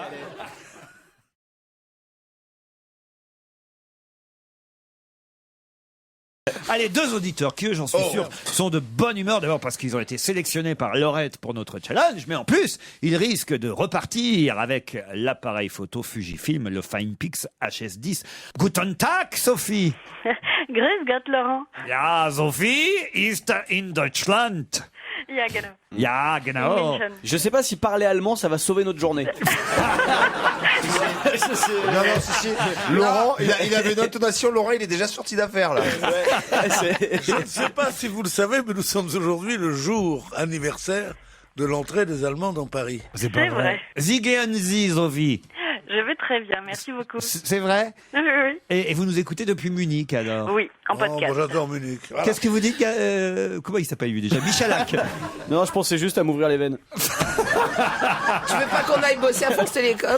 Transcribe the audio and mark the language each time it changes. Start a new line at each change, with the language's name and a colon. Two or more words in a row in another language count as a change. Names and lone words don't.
French: Allez, deux auditeurs qui, eux, j'en suis sûr, sont de bonne humeur. D'abord parce qu'ils ont été sélectionnés par Laurette pour notre challenge, mais en plus, ils risquent de repartir avec l'appareil photo Fujifilm, le Finepix HS10.
German: Guten Tag, Sophie. Grüß Gott, Laurent. Ja, Sophie ist in Deutschland. Ja, genau. Ja, genau. München.
French: Je sais pas si parler allemand, ça va sauver notre journée. Laurent, il avait une intonation. Laurent, il est déjà sorti d'affaires, là. Je ne sais pas si vous le savez, mais nous sommes aujourd'hui le jour anniversaire de l'entrée des Allemands dans Paris. C'est C'est vrai.
German: Sie gehen Sie, Sophie.
French: Je vais très bien, merci beaucoup. C'est vrai? Oui, oui. Et vous nous écoutez depuis Munich, alors? Oui, en Oh, podcast. moi j'adore Munich. Voilà. Qu'est-ce que vous dites? Comment il s'appelle lui déjà? Michalak. Non, je pensais juste à m'ouvrir les veines. Tu veux pas qu'on aille bosser à France Télécom?